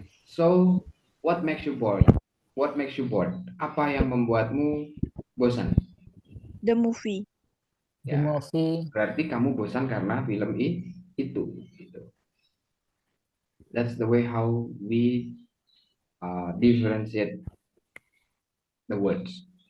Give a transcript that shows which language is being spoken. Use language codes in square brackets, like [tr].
[en] So, what makes you boring? What makes you bored? [id] Apa yang membuatmu bosan? [en] The movie. The Ya, movie. [id] berarti kamu bosan karena film itu. Gitu. [en] That's the way how we differentiate the words.